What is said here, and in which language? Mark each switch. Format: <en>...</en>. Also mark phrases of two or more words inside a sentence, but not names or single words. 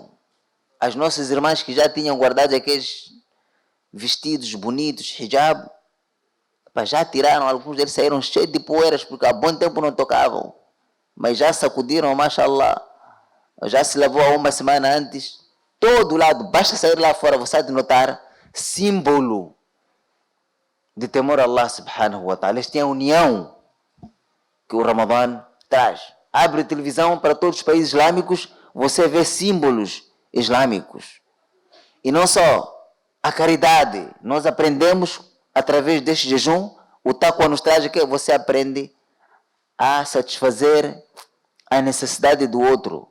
<pt>As nossas irmãs que já tinham guardado aqueles vestidos bonitos, hijab, já tiraram, alguns deles saíram cheios de poeiras, porque há bom tempo não tocavam, mas já sacudiram, mashallah, já se lavou há uma semana antes, todo lado, basta sair lá fora, você há de notar, símbolo de temor a Allah</pt> <ar>سبحانه وتعالى.</ar> <pt>Esta é a união que o Ramadã traz. abre televisão para todos os países islâmicos, você vê símbolos islâmicos. E não só a caridade, nós aprendemos através deste jejum, o taqwa nos traz que você aprende a satisfazer a necessidade do outro.</pt>